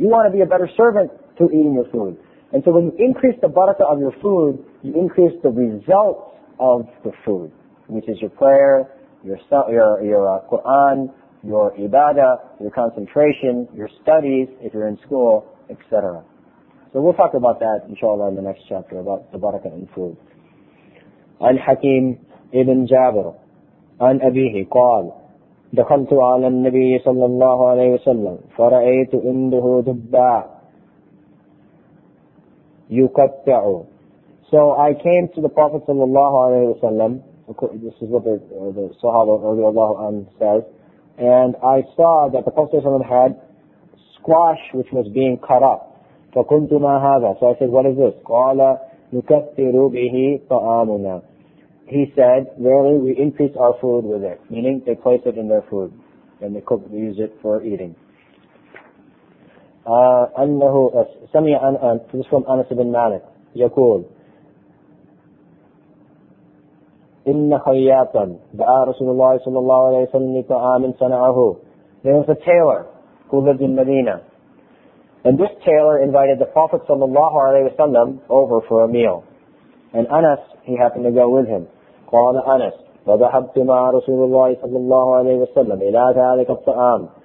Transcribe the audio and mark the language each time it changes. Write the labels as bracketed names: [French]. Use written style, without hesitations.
[English] You want to be a better servant to eating your food. And so when you increase the barakah of your food, you increase the results of the food, which is your prayer, your Quran, your ibadah, your concentration, your studies, if you're in school, etc. So we'll talk about that, inshallah, in the next chapter, about the barakah in food. [Arabic] عن حكيم ابن جابر عن أبيه قال دخلت على النبي صلى الله عليه وسلم فرأيت عنده دباء يقطع. [English] So I came to the Prophet sallallahu alaihi wasallam. This is what the Sahaba radiallahu anhu says, and I saw that the Prophet sallallahu alaihi wasallam had squash which was being cut up. [Arabic] فقلت ما هذا? [English] So I said, what is this? [Arabic] قال نكثر به طعامنا. [English] He said, verily we increase our food with it, meaning they place it in their food and they use it for eating. [Arabic] أنه سمع [English] this is from Anas ibn Malik [Arabic] يقول إن خياطا دعا رسول الله صلى الله عليه وسلم لطعام صنعه. [English] There was a tailor who lived in Medina, and this tailor invited the Prophet sallallahu alaihi wasallam over for a meal, and Anas, he happened to go with him. [Arabic] قال أنس فذهبت مع رسول الله صلى الله عليه وسلم إلى ذلك الطعام.